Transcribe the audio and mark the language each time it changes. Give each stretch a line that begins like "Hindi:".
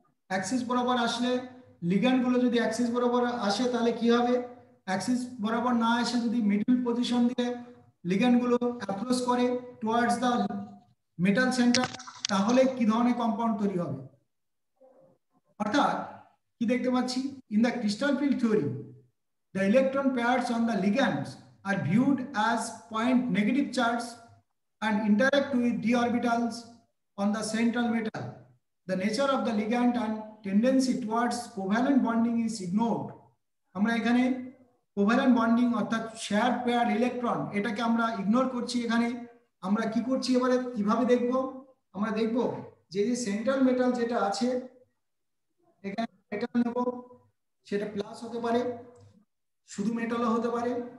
Bangla: Axis বরাবর আসলে ligand গুলো যদি অ্যাক্সিস বরাবর আসে তাহলে কি হবে, অ্যাক্সিস বরাবর না এসে যদি মিডল পজিশন দিয়ে লিগ্যান্ড গুলো অ্যাপ্রোচ করে
English: towards the metal centre,
Bangla: তাহলে কি ধরনের কম্পাউন্ড তৈরি হবে। অর্থাৎ কি দেখতে পাচ্ছি,
English: In the crystal field theory the electron pairs on the ligands are viewed as point negative charge and interact with d orbitals on the central metal. The nature of the ligand and tendency towards covalent bonding is ignored.
Bangla: আমরা এখানে covalent bonding অর্থাৎ share pair electron এটাকে আমরা ignore করছি। এখানে আমরা কি করছি, এবারে কিভাবে দেখব, আমরা দেখব যে সেন্ট্রাল মেটাল যেটা আছে এখানে মেটাল নেব, সেটা প্লাস হতে পারে, শুধু মেটালও হতে পারে।